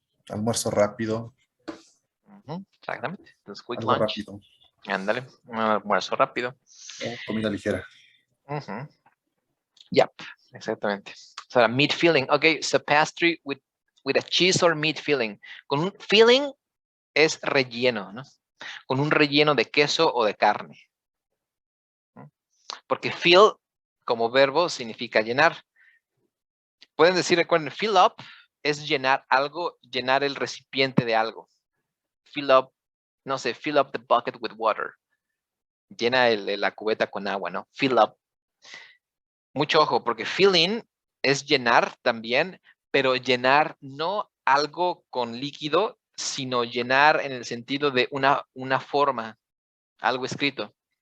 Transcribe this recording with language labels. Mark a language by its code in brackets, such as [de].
[es] Almuerzo rápido. Exactamente. Entonces, quick Algo [en] lunch. [es] rápido. Ándale. Un almuerzo rápido. O comida ligera. [en] Yep. Exactamente. So a meat filling. Okay. So pastry with a cheese or meat filling. [es] Con un filling es relleno, ¿no? Con un relleno de queso o de carne. Porque fill como verbo significa llenar. Pueden decir, recuerden, fill up es llenar algo, llenar el recipiente de algo. [en] Fill up, [es] no sé, [en] fill up the bucket with water. [es] Llena la cubeta con agua, ¿no? Fill up. Mucho ojo, porque filling es llenar también, pero llenar no algo con líquido, sino llenar en el sentido de una forma, algo escrito.